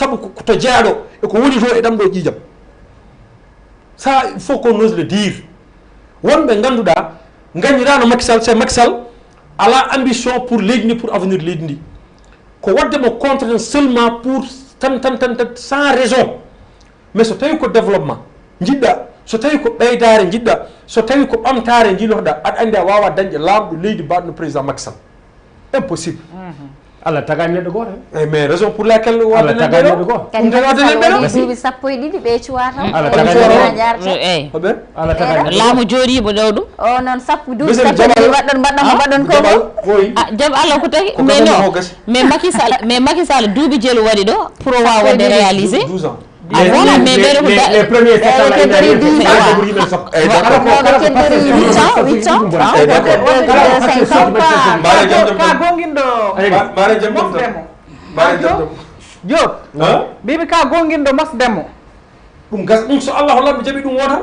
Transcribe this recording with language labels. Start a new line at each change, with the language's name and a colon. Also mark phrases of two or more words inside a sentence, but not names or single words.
Fula: saabu to jeeyaɗo eko woni to e ɗam ɗo ƴiƴam
French: ça il faut qu'on ose le dire
Fula: wonɓe ganduɗa gagnirano Macky Sall c'est Macky Sall ala
French: ambition pour
Fula: leydi ndi
French: pour avenir
Fula: leydi ndi ko waddemo
French: contre seulement pour
Fula: tan
French: sans raison mais
Fula: so tawi ko développement jiɗɗa so tawi ko ɓeydare jiɗɗa so tawi ko ɓamtare jiilotoɗa aɗa andi a wawa dañde lamɗo leydi mbaɗo président Macky Sall impossible Allah tagani neɗɗo goto
French: mais raison pour laquelle
Fula: Allah tagani neɗɗo goto duuɓi sappo e ɗiɗi ɓe cuwa tan Allah tagani jarta Allah tagani laamu jooɗimo ɗo ɗum o noon sappo duuɓi sappo e ɗiɗi mbaɗɗon ko jaam Allah ko tagi
French: mais non mais
Fula: Macky Sall duuɓi jeelu waɗi ɗo pour o wawa wonde
French: réalisé voilà mais les premiers
Fula: ka gonguinɗo Diop mbimi ka gonguinɗo Masdemo ɗum gas ɗum so Allah hollanmi jaɓi ɗum wotan